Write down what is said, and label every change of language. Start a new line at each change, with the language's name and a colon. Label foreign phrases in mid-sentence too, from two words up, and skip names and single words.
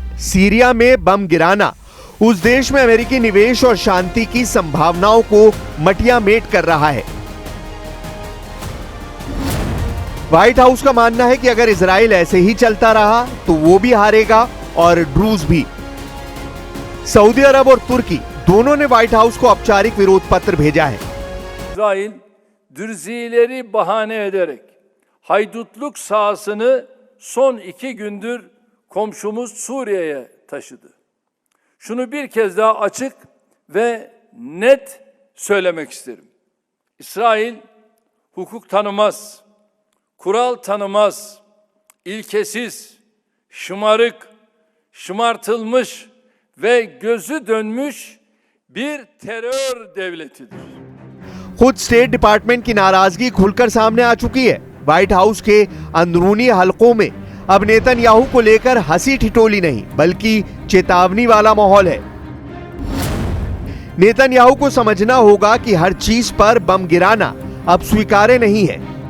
Hindi: सीरिया में बम गिराना उस देश में अमेरिकी निवेश और शांति की संभावनाओं को मटियामेट कर रहा है। व्हाइट हाउस का मानना है कि अगर इजराइल ऐसे ही चलता रहा तो वो भी हारेगा और ड्रूज भी। सऊदी अरब और तुर्की दोनों ने व्हाइट हाउस को औपचारिक विरोध पत्र भेजा है।
Turkish: İsrail dürzileri bahane ederek haydutluk sahasını son 2 gündür komşumuz Suriye'ye taşıdı. Şunu bir kez daha açık ve net söylemek isterim. İsrail hukuk tanımaz, kural tanımaz, ilkesiz, şımarık, şımartılmış ve gözü dönmüş bir terör devletidir.
Hindi: खुद स्टेट डिपार्टमेंट की नाराजगी खुलकर सामने आ चुकी है। व्हाइट हाउस के अंदरूनी हलकों में अब नेतन्याहू को लेकर हंसी ठिठोली नहीं बल्कि चेतावनी वाला माहौल है। नेतन्याहू को समझना होगा कि हर चीज पर बम गिराना अब स्वीकार्य नहीं है।